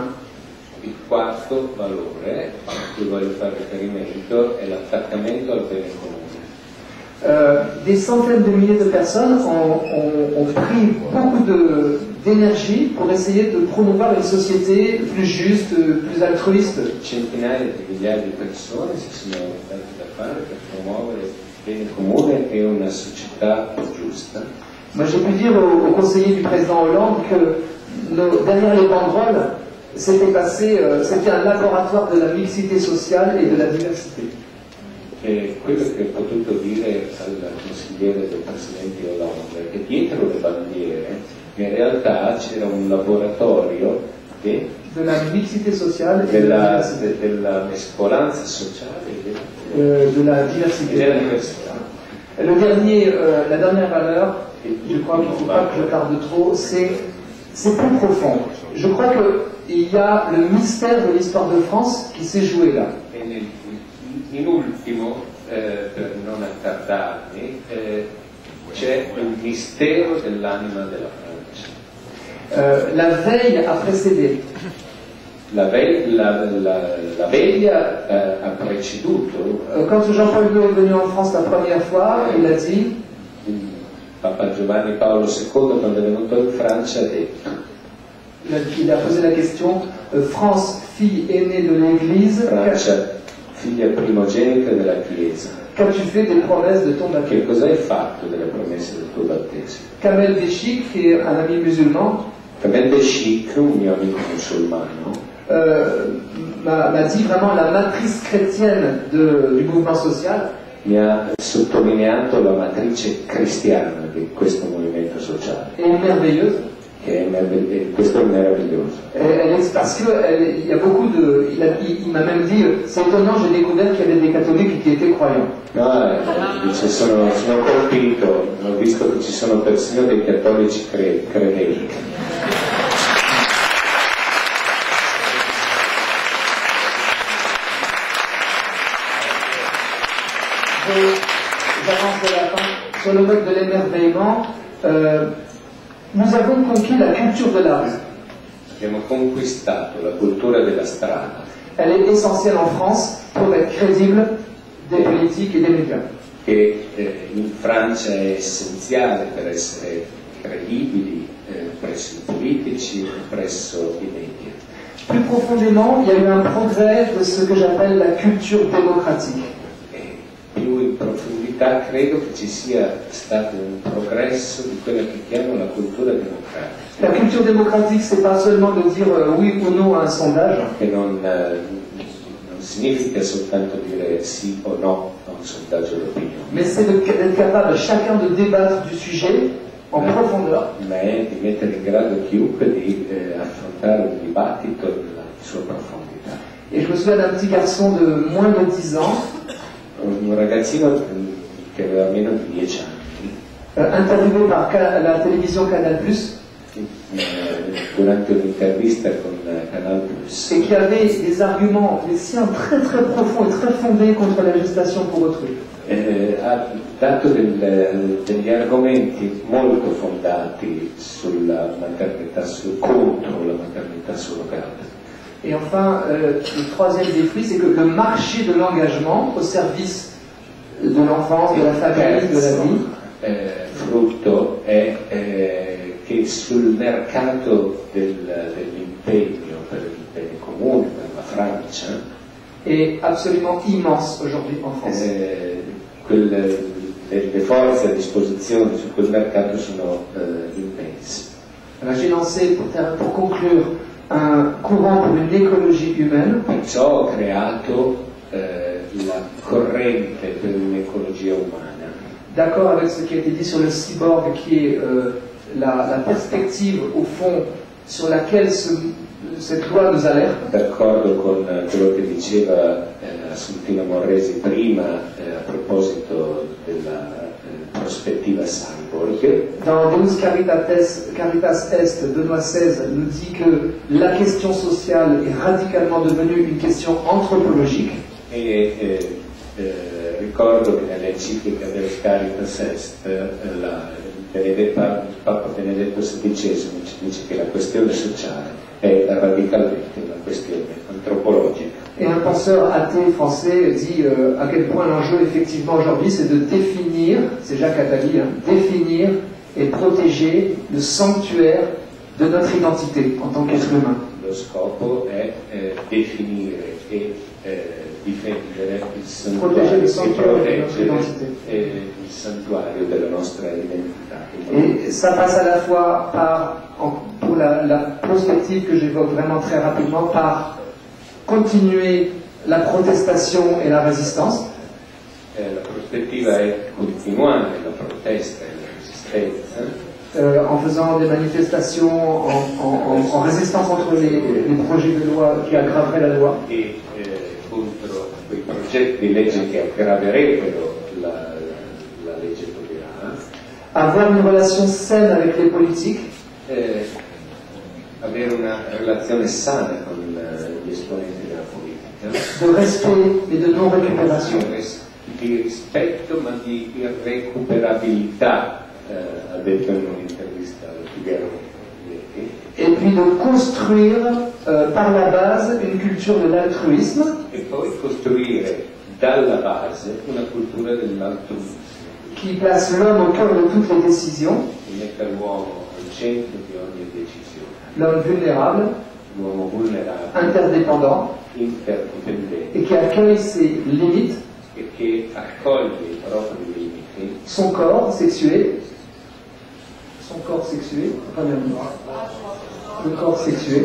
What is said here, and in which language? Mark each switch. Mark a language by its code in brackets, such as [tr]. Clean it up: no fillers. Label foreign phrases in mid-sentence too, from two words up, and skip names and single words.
[it] Il quarto valore a cui voglio fare riferimento è l'attaccamento al bene comune. [fr] Des centaines de milliers de personnes ont pris beaucoup d'énergie pour essayer de promouvoir une société plus juste, plus altruiste. [it] Centinaia di migliaia di persone si sono date da fare per promuovere il bene comune e una società giusta. [fr] Moi j'ai pu dire aux conseillers du président Hollande que derrière les banderoles, c'était passé, c'était un laboratoire de la mixité sociale et de la diversité. [it] E quello che ho potuto dire al consigliere del Presidente Hollande è che dietro le bandiere in realtà c'era un laboratorio [fr] de la mixité sociale et de la [it] della mescolanza sociale [fr] de la diversité. [it] e della diversità. [fr] La dernière valeur, je crois qu'il ne faut pas que je tarde trop, c'est plus profond. Je crois qu'il y a le mystère de l'histoire de France qui s'est joué là. [it] In ultimo, per non attardarmi, c'è un mistero dell'anima della Francia. [fr] La veille a précédé. [it] La veglia ha preceduto. [fr] Quand Jean-Paul II est venu en France la première fois, il a dit [it] Papa Giovanni Paolo II, quando è venuto in Francia, ha detto [fr] il a posé la question France, fille aînée de l'Église, [it] Francia, figlia primogenita della Chiesa, [fr] qu'as-tu fait des promesses de ton [it] che [fr] baptême? [it] cosa hai fatto delle promesse del tuo battesimo? [fr] Kamel Béchik, qui est un ami musulman, [it] Kamel Béchik, un mio amico musulmano, [fr] m'a dit vraiment la matrice chrétienne du mouvement social. [it] mi ha sottolineato la matrice cristiana di questo movimento sociale. [fr] Et merveilleuse. [it] Questo è meraviglioso. [fr] Parce qu'il y a beaucoup de. Il m'a même dit c'est étonnant, j'ai découvert qu'il y avait des catholiques qui étaient croyants. [it] No, dice, sono colpito, ho visto che ci sono persino dei cattolici credenti. [fr] J'avance de la fin. Sur le mode de l'émerveillement, nous avons conquis la culture de la rue. [it] Abbiamo conquistato la cultura della strada. [fr] Elle est essentielle en France pour être crédible des politiques et des médias. [it] Che in Francia è essenziale per essere credibili presso i politici e presso i media. [fr] Plus profondément, il y a eu un progrès de ce que j'appelle la culture démocratique. [it] Più in profondità credo che ci sia stato un progresso di quella che chiamo la cultura democratica. [fr] La culture démocratique, c'est pas seulement de dire oui ou non à un sondage. [it] Che non significa soltanto dire sì o no a un sondaggio d'opinione. [fr] Mais c'est d'être capable chacun de débattre du sujet en profondeur. [it] Ma è di mettere in grado chiunque di affrontare un dibattito nella sua profondità. [fr] Et je me souviens d'un petit garçon de moins de 10 ans, [it] Un ragazzino che aveva meno di 10 anni, [fr] interviewé par la télévision Canal+, [it] durante un'intervista con Canal+, [fr] et qui avait des arguments, des siens très très profonds et très fondés contre la législation pour autrui. [it] ha dato degli argomenti molto fondati sulla maternità, contro la maternità surrogata. [fr] Et enfin, le troisième défi, c'est que le marché de l'engagement au service de l'enfance, de la famille, de la vie, [it] Frutto è che sul mercato dell'impegno per il bene comune, per la Francia, [fr] est absolument immense aujourd'hui en France. [it] le forze a disposizione su quel mercato sono immense. [fr] Alors, j'ai lancé, pour conclure, un courant pour une écologie humaine. [it] Perciò ho creato la corrente per un'ecologia umana. [fr] D'accord avec ce qui a été dit sur le cyborg, qui est la perspective, au fond, sur laquelle cette loi nous alerte. [it] D'accordo con quello che diceva Assuntina Morresi prima a proposito della prospettiva cyborg. [fr] Dans Deus Caritas Est, Benoît XVI nous dit que la question sociale est radicalement devenue une question anthropologique. [it] Ricordo che nell'enciclica Deus Caritas Est Papa Benedetto XVI ci dice che la questione sociale è radicalmente una questione antropologica. [fr] Et un penseur athée français dit à quel point l'enjeu effectivement aujourd'hui c'est de définir, c'est Jacques Attali, définir et protéger le sanctuaire de notre identité en tant qu'être humain. [it] Lo scopo è definire e difendere il santuario, il santuario della nostra identità. [fr] Et ça passe à la fois par, pour la prospective que j'évoque vraiment très rapidement par continuer la protestation et la résistance. [it] La prospettiva è continuare la protesta e la resistenza. [fr] En faisant des manifestations, en résistant contre les projets de loi qui aggraveraient la loi. [it] E contro quei progetti di legge che aggraverebbero la legge Taubira. [fr] Avoir une relation saine avec les politiques. [it] Avere una relazione sana con gli esponenti della politica. [fr] De respect et de non récupération. [it] Di rispetto ma di irrecuperabilità, ha detto in un'intervista al Figaro. [fr] Et puis de construire par la base une culture de l'altruisme. [it] E poi costruire dalla base una cultura dell'altruismo. [fr] Qui place l'homme au cœur de toutes les décisions. [it] Che metta l'uomo al centro di ogni decisione. [fr] L'homme vulnérable. [it] L'uomo vulnerabile. [fr] Interdépendant. [it] Interdipendente. [fr] Et qui accueille ses limites. [it] E che accoglie i propri limiti. [fr] Son corps sexué. Le corps sexué.